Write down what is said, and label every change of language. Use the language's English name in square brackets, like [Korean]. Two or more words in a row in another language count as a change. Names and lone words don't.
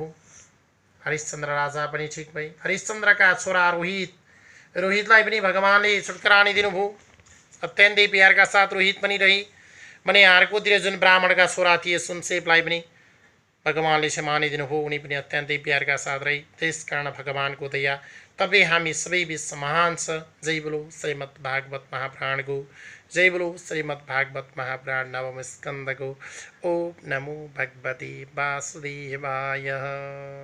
[Nepali] हरिश्चन्द्र राजा पनि ठिक भए। हरिश्चन्द्रका छोरा रोहितलाई पनि भगवानले छुटकारा दिनुभयो। अत्यन्तै प्यारका साथ रोहित पनि रहे। भने अर्कोतिर जुन ब्राह्मणका छोरा थिए सुनसेपलाई पनि भगवानले क्षमा दिनुभयो, उनी पनि अत्यन्तै प्यारका साथ रहे। त्यसकारण भगवानको दया तबै हामी सबै बिच महान छ। जय बोलो श्रीमद् भागवत महापुराणको, जय बोलो श्रीमद् भागवत महापुराण नवम स्कंदको। [Sanskrit] ओम नमो भगवते वासुदेवाय।